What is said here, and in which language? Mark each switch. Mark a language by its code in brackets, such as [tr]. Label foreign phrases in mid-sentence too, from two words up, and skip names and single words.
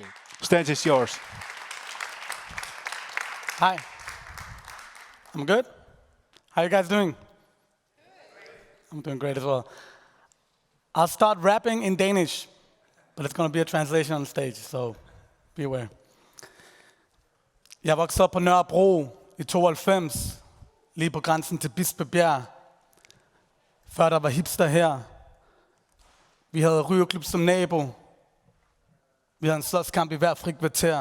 [en] Stage is yours. Hi. I'm good. How you guys doing? I'm doing great as well. I'll start rapping in Danish, but it's going to be a translation on stage, so be aware. [da] Jeg voksede op på Nørrebro i 92, lige på grænsen til Bispebjerg. Før der var hipster her. Vi havde rygerklub som nabo. Vi havde en slåskamp i hver frikvarter.